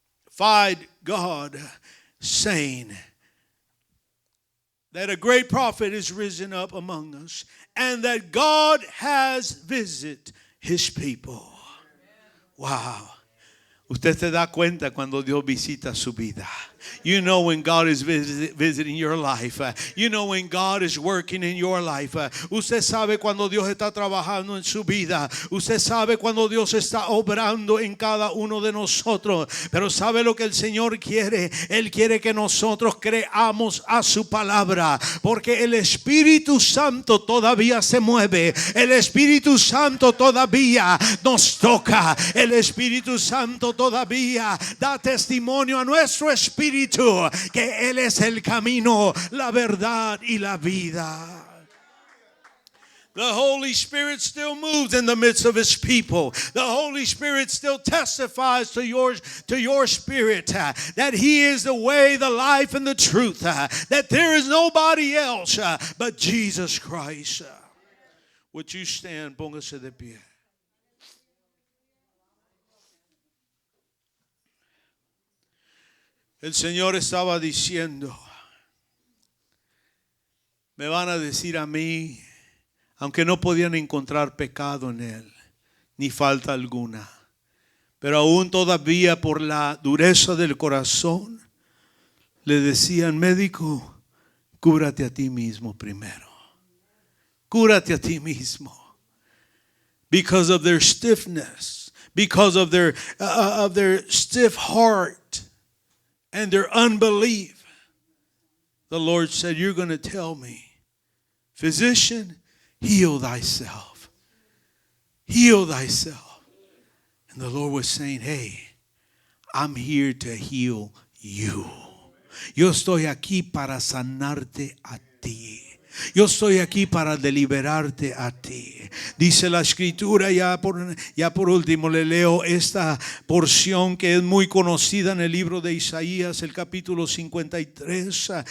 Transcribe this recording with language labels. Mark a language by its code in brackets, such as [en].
[en] Fied God, saying that a great prophet is risen up among us, and that God has visited his people. Wow. [es] Usted se da cuenta cuando Dios visita su vida. [en] You know when God is visiting your life. You know when God is working in your life. [es] Usted sabe cuando Dios está trabajando en su vida. Usted sabe cuando Dios está obrando en cada uno de nosotros. Pero sabe lo que el Señor quiere. Él quiere que nosotros creamos a su palabra. Porque el Espíritu Santo todavía se mueve. El Espíritu Santo todavía nos toca. El Espíritu Santo todavía da testimonio a nuestro espíritu que Él es el camino, la verdad y la vida. [en] The Holy Spirit still moves in the midst of His people. The Holy Spirit still testifies to your spirit that He is the way, the life, and the truth. That there is nobody else but Jesus Christ. Would you stand? [es] Póngase de pie. El Señor estaba diciendo, me van a decir a mí, aunque no podían encontrar pecado en él, ni falta alguna, pero aún todavía por la dureza del corazón, le decían, médico, cúrate a ti mismo primero. Cúrate a ti mismo. [en] Because of their stiffness, because of their stiff heart and their unbelief, the Lord said, you're going to tell me, physician, heal thyself. Heal thyself. And the Lord was saying, hey, I'm here to heal you. [es] Yo estoy aquí para sanarte a ti. Yo estoy aquí para deliberarte a ti. Dice la escritura, ya por último le leo esta porción que es muy conocida en el libro de Isaías, el capítulo 53.